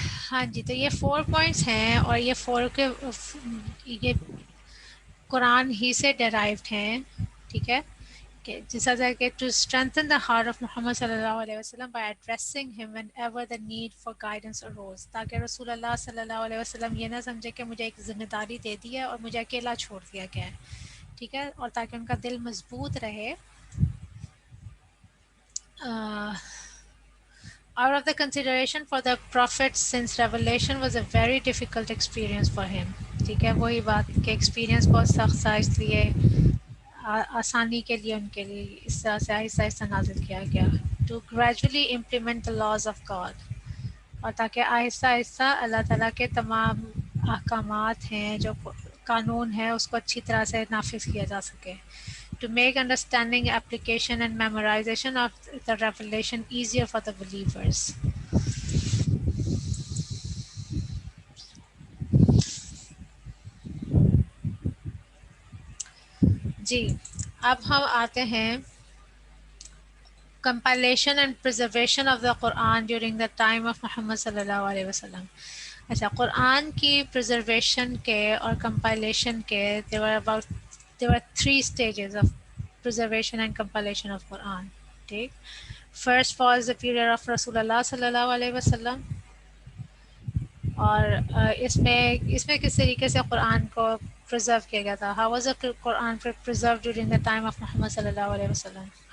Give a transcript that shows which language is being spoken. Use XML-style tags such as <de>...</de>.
<ur>ہاں جی, تو یہ 4 پوائنٹس ہیں اور یہ 4 کے یہ قرآن ہی سے ڈیرائیوڈ ہیں, ٹھیک ہے, کہ جس طرح کہ</ur> <en>to strengthen the heart of Muhammad صلی اللہ علیہ وسلم by addressing him whenever the need for guidance arose,</en> <ur>تاکہ رسول اللہ صلی اللہ علیہ وسلم یہ نہ سمجھے کہ مجھے ایک ذمہ داری دے دی ہے اور مجھے اکیلا چھوڑ دیا گیا ہے, ٹھیک ہے, اور تاکہ ان کا دل مضبوط رہے.</ur> <en>Out of the consideration for the prophet since revelation was a very difficult experience for him.</en> <ur>ٹھیک ہے, وہی بات کہ ایکسپیرینس بہت سخت تھا, اس لیے آسانی کے لیے ان کے لیے اس طرح سے آہستہ آہستہ نازل کیا گیا.</ur> <en>To gradually implement the laws of God,</en> <ur>اور تاکہ آہستہ آہستہ اللہ تعالیٰ کے تمام احکامات ہیں, جو قانون ہے, اس کو اچھی طرح سے نافذ کیا جا سکے.</ur> <en>To make understanding, application and memorization of the revelation easier for the believers.</en> <ur>جی, اب ہم آتے ہیں</ur> <en>compilation and preservation of the Quran during the time of Muhammad صلی اللہ علیہ وسلم.</en> <ur>اچھا, قرآن کی</ur> <en>preservation کے اور compilation کے there were 3 stages of preservation and compilation of Quran.</en> <ur>ٹھیک,</ur> <en>first was the period of</en> <ur>رسول اللہ صلی اللہ علیہ وسلم, اور اس میں کس طریقے سے قرآن کو preserve کیا گیا تھا.</ur> <en>How was the Quran preserved during the time of Muhammad صلی اللہ علیہ وسلم؟</en>